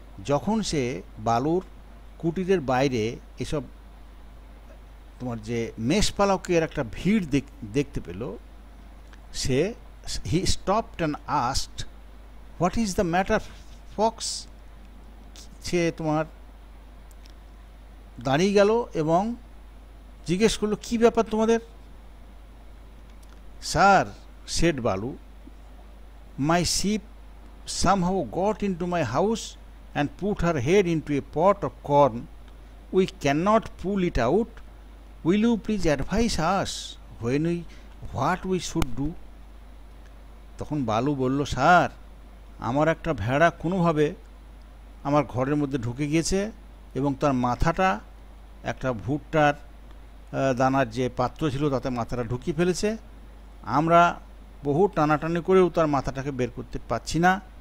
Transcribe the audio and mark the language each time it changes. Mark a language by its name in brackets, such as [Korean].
[Bangla] যখন সে বালুর কুটিরের বাইরে এসব তোমার যে মেষপালকের একটা ভিড় দেখতে পেল, সে [English] He stopped and asked, what is the matter fox? [Bangla] সে তোমার দাঁড়িয়ে গেল এবং জিজ্ঞেস করলো, কী ব্যাপার তোমাদের? [English] Sir, said Balu, my sheep somehow got into my house and put her head into a pot of corn. We cannot pull it out. Will you please advise us what we should do? [Bangla] তখন বালু বলল, sir, আমার একটা ভেড়া কোনোভাবে আমার ঘরের মধ্যে ঢুকে গিয়েছে এবং তার মাথাটা একটা ভুট্টার দানার যে পাত্র ছিল তাতে মাথাটা ঢুকিয়ে ফেলেছে। আমরা বহু টানাটানি করেও তার মাথাটাকে বের করতে পারছি না।